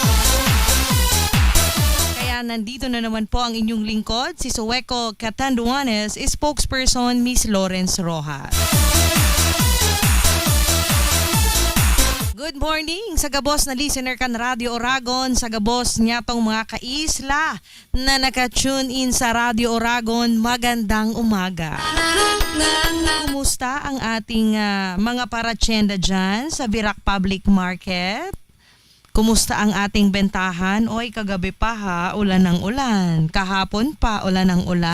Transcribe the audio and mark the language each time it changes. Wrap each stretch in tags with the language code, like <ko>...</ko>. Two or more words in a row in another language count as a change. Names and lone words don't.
<tl>Kaya nandito na naman po ang inyong lingkod, si Sueco Catanduanes, spokesperson Miss Lawrence Rojas.</tl> <en>Good morning</en> <bik>sa gabos na listener kan Radio Oragon, sa gabos niya tong mga kaisla na naka-tune in sa Radio Oragon.</bik> <tl>Magandang umaga. Kumusta ang ating mga paratsenda dyan sa Virac Public Market? Kumusta ang ating bentahan? Oy, kagabi pa ha, ulan ng ulan. Kahapon pa, ulan ng ulan.</tl>